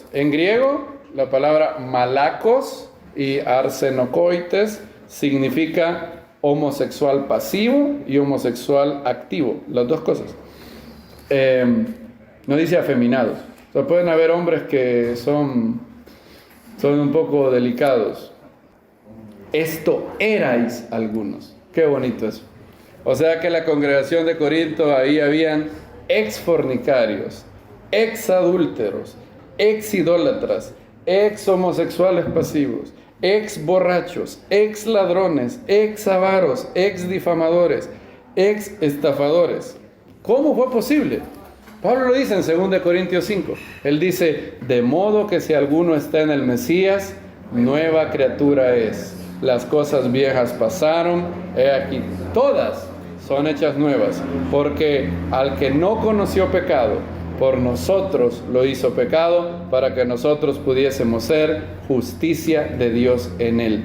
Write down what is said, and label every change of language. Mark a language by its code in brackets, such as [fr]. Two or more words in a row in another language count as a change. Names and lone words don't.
[es] En griego, la palabra malakos y arsenokoites significa homosexual pasivo y homosexual activo, las dos cosas. No dice afeminados. O sea, pueden haber hombres que son un poco delicados. Esto erais algunos. Qué bonito eso. O sea que la congregación de Corinto, ahí habían ex fornicarios, ex adúlteros, ex idólatras, ex homosexuales pasivos, ex borrachos, ex ladrones, ex avaros, ex difamadores, ex estafadores. ¿Cómo fue posible? Pablo lo dice en 2 Corintios 5. Él dice, de modo que si alguno está en el Mesías, nueva criatura es. Las cosas viejas pasaron, he aquí, todas son hechas nuevas, porque al que no conoció pecado, por nosotros lo hizo pecado, para que nosotros pudiésemos ser justicia de Dios en él.